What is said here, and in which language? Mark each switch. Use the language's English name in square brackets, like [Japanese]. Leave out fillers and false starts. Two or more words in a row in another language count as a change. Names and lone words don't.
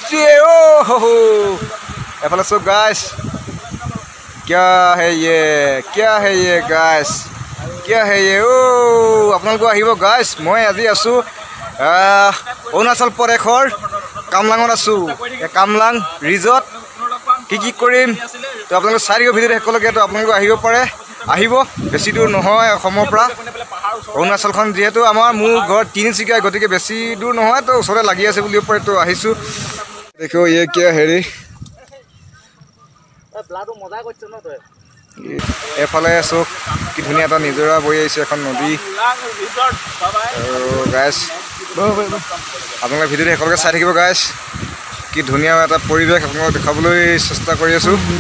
[Assamese] এফালে চাওক গাইছ [Hindi] क्या है ये गाइस क्या है ये [Assamese] আপোনালোকে আহিব গাইছ মই আজি আছোঁ অৰুণাচল প্ৰদেশৰ কামলাঙত আছোঁ কামলাং ৰিজৰ্ট কি কৰিম তো আপোনালোকে চাই দিব ভিডিঅ'টো শেষলৈকে তো আপোনালোকে আহিব বেছি দূৰ নহয় অসমৰ পৰা অৰুণাচলখন যিহেতু মোৰ ঘৰ তিনিচুকীয়া গতিকে বেছি দূৰ নহয় তো ওচৰতে লাগি আছে বুলিব পাৰে তো আহিছোঁ দেখো [Hindi] ये क्या [Assamese] হেৰি এফালে চোক কি ধুনীয়া এটা নিজৰা বৈ আহিছে এখন নদী আৰু গাইছ আপোনালোকে ভিডিঅ'টো শেষলৈকে চাই থাকিব গাইছ কি ধুনীয়া এটা পৰিৱেশ আপোনালোকক দেখাবলৈ চেষ্টা কৰি আছোঁ